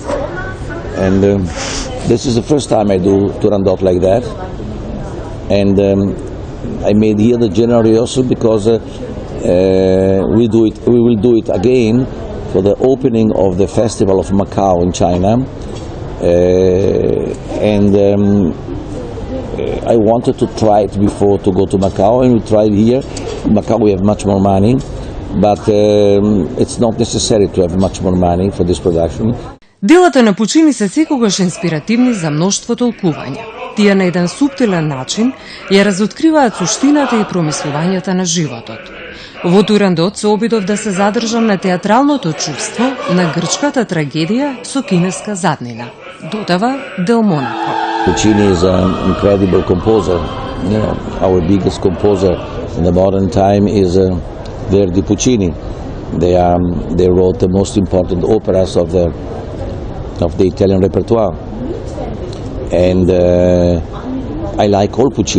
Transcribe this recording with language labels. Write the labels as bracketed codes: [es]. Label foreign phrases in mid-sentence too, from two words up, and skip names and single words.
[en] And this is the first time I do Turandot like that, and I made here the general rehearsal because we will do it again for the opening of the Festival of Macau in China, and I wanted to try it before to go to Macau, and we tried here. In Macau we have much more money, but it's not necessary to have much more money for this production. [mk] Делата на Пучини се секогаш инспиративни за мноштво толкувања. Тие на еден суптилен начин ја разоткриваат суштината и промислувањата на животот. Во Турандот се обидов да се задржам на театралното чувство на грчката трагедија со кинеска заднина, додава Del Monako. [en] Puccini is an incredible composer. You know, our biggest composer in the modern time is Verdi Puccini. They wrote the most important operas of the Italian repertoire, and I like all Puccini.